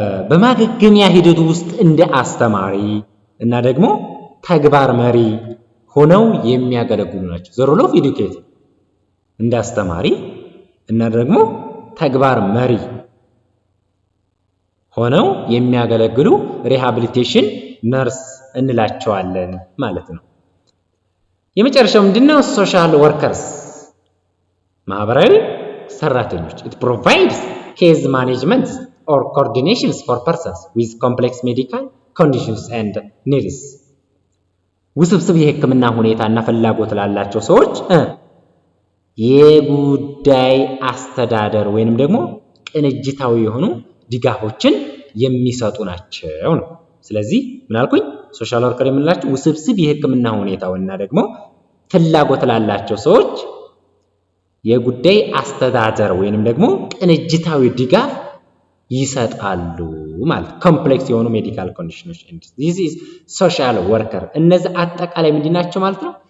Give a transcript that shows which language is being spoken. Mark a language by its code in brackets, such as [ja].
[am] በማገገሚያ ሂደቱ ውስጥ እንደ አስተማሪ እና ደግሞ ተግባር መሪ ሆነው የሚያገለግሉ ናቸው። [en] ዘ ሮል ኦፍ ኤዱኬተር [am] እንደ አስተማሪ እና ደግሞ ተግባር መሪ ሆነው የሚያገለግሉ ሪሃቢሊቴሽን ነርስ እንላቸዋለን ማለት ነው። የመጨረሻው ምንድነው? [en] ሶሻል ወርከርስ [am] ማህበራዊ ሰራተኞች። [en] it provides case management or coordinations for persons with complex medical conditions and needs. [am] ውስብስብ የሕክምና ሁኔታና ፍላጎት ላላቸው ሰዎች የጉዳይ አስተዳደር ወይንም ደግሞ ቅንጅታዊ የሆኑ ድጋፎችን የሚሰጡ ናቸው ነው። ስለዚህ ምን አልኩኝ? ሶሻል ወርከር የምንላቸው ውስብስብ የሕክምና ሁኔታውና ደግሞ ፍላጎት ላላቸው ሰዎች የጉዳይ አስተዳደር ወይንም ደግሞ ቅንጅታዊ ድጋፍ ይሰጣሉ ማለት ኮምፕሌክስ የሆኑ ሜዲካል ኮንዲሽኖች [en] this is social worker። [am] እነዚህ አጠቃላይ ምንድናቸው ማለት ነው?